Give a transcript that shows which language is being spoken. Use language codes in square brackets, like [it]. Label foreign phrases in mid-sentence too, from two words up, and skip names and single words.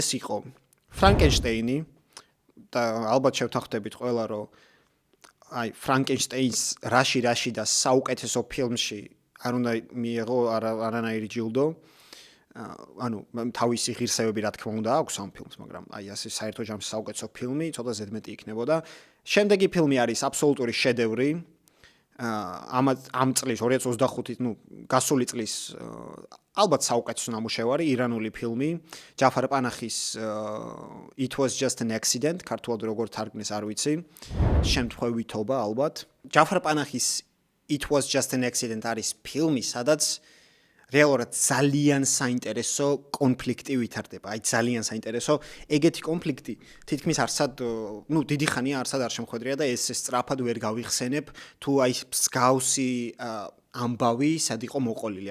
[ka] ეს იყო ფრანკენშტეინი და ალბათ შევთანხმდებით ყველა რომ აი ფრანკენშტეინს რაში და საუკეთესო ფილმში არ უნდა მიიღო არანაირი ჯილდო ანუ თავისი ღირსებები რა თქმა უნდა აქვს ამ ფილმს მაგრამ აი ასე საერთო ჯამში საუკეთესო ფილმი ცოტა ზედმეტი იქნებოდა შემდეგი ფილმი არის აბსოლუტური შედევრი ამ წლის 2025-ის გასული წლის ალბათ საუკეთესო ნამუშევარი ირანული ფილმი ჯაფარ პანახის It was just an accident ქართულად როგორ თარგმნეს არ ვიცი შემთხვევითობა ალბათ ჯაფარ პანახის It was just an accident არის ფილმი სადაც რეალურად ძალიან საინტერესო კონფლიქტი ვითარდება. აი ძალიან საინტერესო ეგეთი კონფლიქტი თითქმის არსად დიდი ხანია არსად არ შემხვედრია და ეს სწრაფად ვერ გავიხსენებ თუ აი მსგავსი ამბავი სად იყო მოყოლილი.